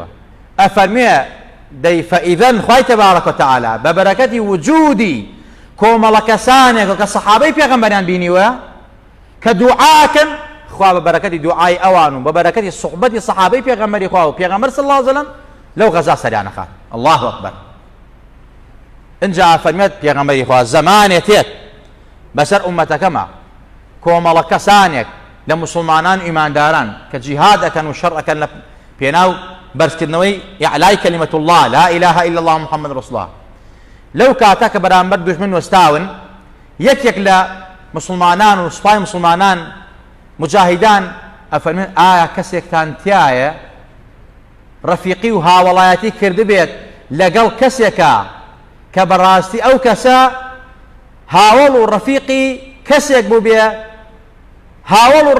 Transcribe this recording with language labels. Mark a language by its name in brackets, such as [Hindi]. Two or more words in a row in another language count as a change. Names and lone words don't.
[Central Kurdish] ئەفەرمێ دەی فەئیذەن خوای تەبارەک وتەعالا بە بەرەکەتی وجودی کۆمەڵە کەسانێک کە سەحابەی پێغەمبەریان بینیوە کە دوعاکەن، خوا بە بەرەکەتی دوعای ئەوان و بە بەرەکەتی سوحبەتی سەحابەی پێغەمبەری خوا و پێغەمبەر [Arabic] صلی الله علیه وسلم [Central Kurdish] لەو غەزا سەریان نەخات. [Arabic] الله ئەکبەر. [Central Kurdish] اینجا فەرمێت پێغەمبەری خوا زەمانێ تێت بەسەر ئومەتەکەمە کۆمەڵە کەسانێک لە مسلمانان ئیمانداران کە جیهاد ئەکەن و شەڕ ئەکەن لە پێناو بەرزکردنەوەی [Arabic] ئیعلای کەلیمەت الله لا إله إلا الله محمد رسول الله. [Central Kurdish] لەو کاتە کە بەرامبەر دوژمن وەستاون، یەکێک لە مسلمانان و سوپای مسلمانان مجاهیدان ئەفەرمێن ئایا کەسێکتان تایە ڕەفیقی و هاوڵایەتی کردبێت لەگەڵ کەسێکە کە بەڕاستی ئەو کەسە هاوڵ و ڕەفیقی کەسێک بوو بێ، هاوڵ و